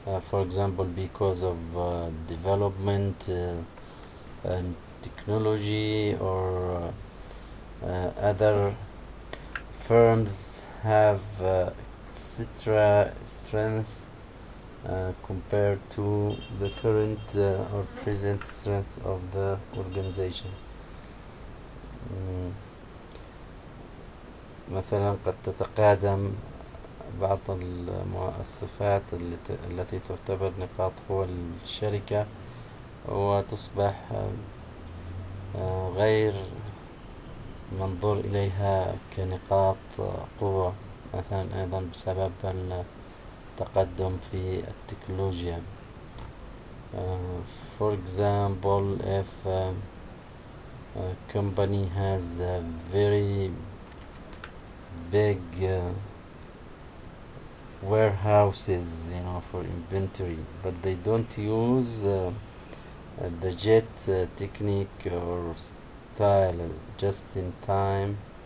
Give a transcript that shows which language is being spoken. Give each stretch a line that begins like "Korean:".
English: For example, because of development and technology, or other firms have extra strengths compared to the current or present strength of the organization.
Arabic: مثلا قد تتقادم بعض الصفات التي تعتبر نقاط قوة للشركة وتصبح غير منظور إليها كنقاط قوة، مثلا أيضا بسبب التقدم في التكنولوجيا.
English: For example, if a company has a very big warehouses, for inventory, but they don't use the jet technique or style, just in time,